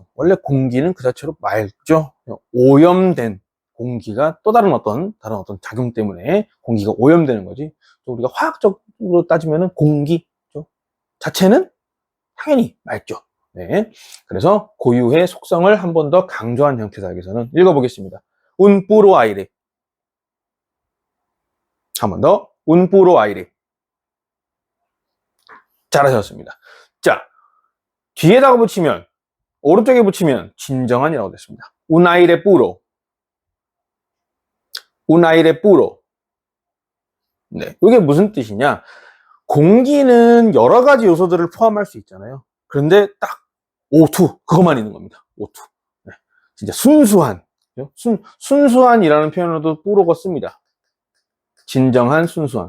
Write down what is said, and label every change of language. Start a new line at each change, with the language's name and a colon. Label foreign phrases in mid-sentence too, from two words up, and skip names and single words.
Korean: 원래 공기는 그 자체로 맑죠. 오염된 공기가 또 다른 어떤 작용 때문에 공기가 오염되는 거지. 우리가 화학적으로 따지면은 공기 자체는 당연히 맑죠. 네. 그래서 고유의 속성을 한 번 더 강조한 형태다. 여기서는 읽어보겠습니다.
Spanish: Un puro aire.
Korean: 한 번 더.
Spanish: Un puro aire.
Korean: 잘하셨습니다. 자, 뒤에다가 붙이면, 오른쪽에 붙이면 진정한이라고 됐습니다.
Spanish: Un aire puro. Un aire puro.
Korean: 네. 이게 무슨 뜻이냐? 공기는 여러 가지 요소들을 포함할 수 있잖아요. 그런데 딱 O2 그것만 있는 겁니다. O2. 네. 진짜 순수한, 순수한이라는 표현으로도 뿌로가 씁니다. 진정한, 순수한.